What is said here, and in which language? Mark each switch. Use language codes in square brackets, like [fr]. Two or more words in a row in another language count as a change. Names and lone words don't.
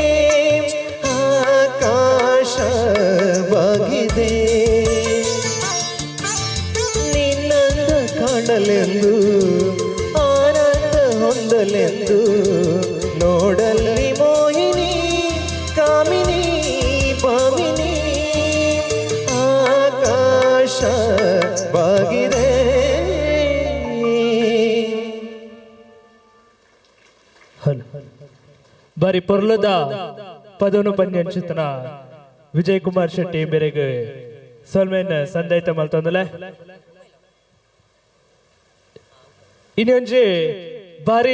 [kn] ಆಕಾಶ ಬಾಗಿದೆ ನಿನ್ನಂದ ಕಾಣಲೆಂದು ಆನಂದ ಹೊಂದಲೆಂದು ನೋಡಲ್ಲಿ ಮೋಹಿನಿ ಕಾಮಿನಿ ಭಾಮಿನಿ ಆಕಾಶ ಬಾಗಿದೆ [tcy] ಬಾರಿ ಪೊರ್ಲದ ಪದನು ಪನ್ಯಂಚಿತನ ವಿಜಯ್ ಕುಮಾರ್ ಶೆಟ್ಟಿ ಮೇರೆಗೆ ಸೊಲ್ಮೇನ್ ಸಂದೈತ ಮಲ್ತಂದಲೆ ಇನ್ನೊಂಜಿ ಬಾರಿ